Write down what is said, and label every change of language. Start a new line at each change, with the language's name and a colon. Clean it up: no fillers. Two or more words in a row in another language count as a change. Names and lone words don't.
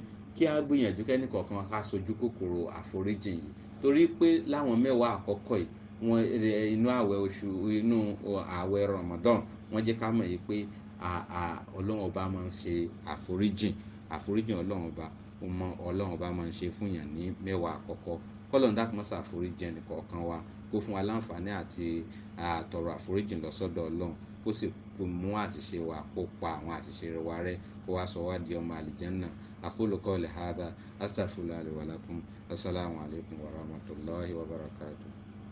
Yoruba: Kí a gbìyànjú kẹ́ni kọ̀ọ̀kan ká sojú kòkòrò àforíjìn yìí torí pé láwọn mẹ́wàá àkọ́kọ́ yìí inú àwẹ̀ Ramadan wọ́n jẹ́ ká mọ̀ yìí pé ọlọ́run ọba máa ń ṣe àforíjìn ọlọ́run ọba máa ń ṣe fún yàn ní mẹ́wàá àkọ́kọ́. kọ́lọ́n dákun má ṣàforíjìn ẹnìkọ̀ọ̀kan wa kó fún wa láǹfààní àti tọrọ àforíjìn lọ́sọ́dọ̀ ọlọ́run kó sì mú àṣìṣe wa kó pa àwọn àṣìṣe wa rẹ́ kó wá sọ wá di ọmọ àlìjánnà.
Arabic: أقول قولي هذا أستغفر الله لي ولكم. السلام عليكم ورحمة الله وبركاته.